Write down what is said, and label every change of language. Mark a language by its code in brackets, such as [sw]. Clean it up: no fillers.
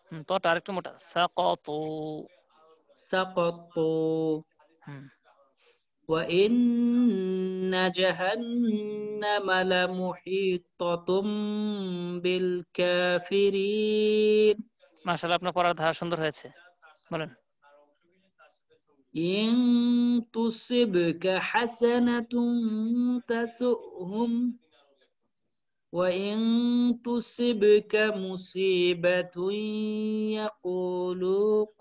[bn] তোটা আরেকটু মোটা সাকাতু [ar] سقطوا হুম وإن جهنم لمحيطة بالكافرين [bn] মাশাআল্লাহ আপনার পড়ার ধারা সুন্দর হয়েছে বলেন [ar] إن تصبك حسنة تسؤهم وإن تصبك مصيبة يقولوا